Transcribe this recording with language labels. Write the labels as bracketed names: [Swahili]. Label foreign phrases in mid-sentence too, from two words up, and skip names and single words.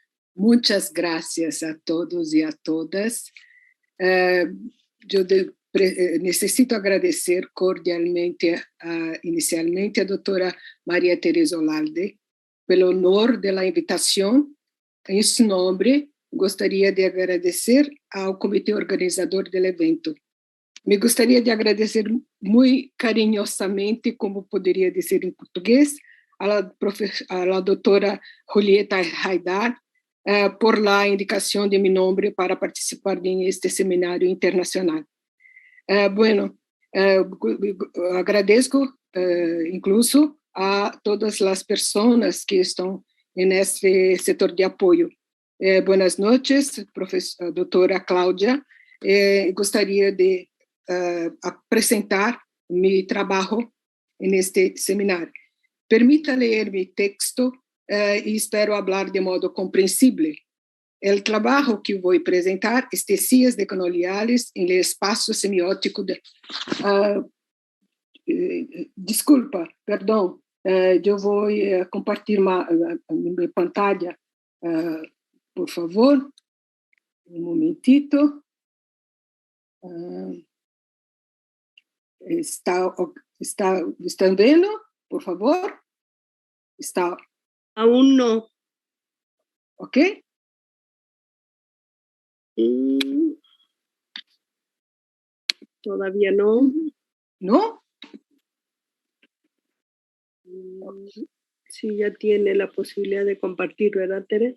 [Spanish] Muchas gracias a todos y a todas. Yo necesito agradecer cordialmente, inicialmente, a doutora Maria Teresa Olalde pelo honor de la invitación. [Portuguese] Em seu nome, gostaria de agradecer ao comitê organizador do evento. Me gostaria de agradecer muito carinhosamente, como poderia dizer em português, [Spanish] a la doutora Julieta Haidar, por la indicación de mi nombre para participar en este seminario internacional. Bueno, agradezco incluso a todas las personas que están en este sector de apoyo. Buenas noches, [Portuguese] doutora Cláudia. Gostaria de apresentar [Spanish] mi trabajo en este seminario. Permita leer mi texto [Portuguese] e espero falar de modo compreensível. O trabalho que vou apresentar é [Spanish] Tecias decoloniales [Portuguese] em el espaço semiótico de... desculpa, perdão, eu vou compartilhar minha pantalla, por favor, momentito. Estão vendo, por favor? Está... [Spanish] Aún no. ¿Ok? Todavía no. ¿No? Sí, ya tiene la posibilidad de compartir, ¿verdad, Tere?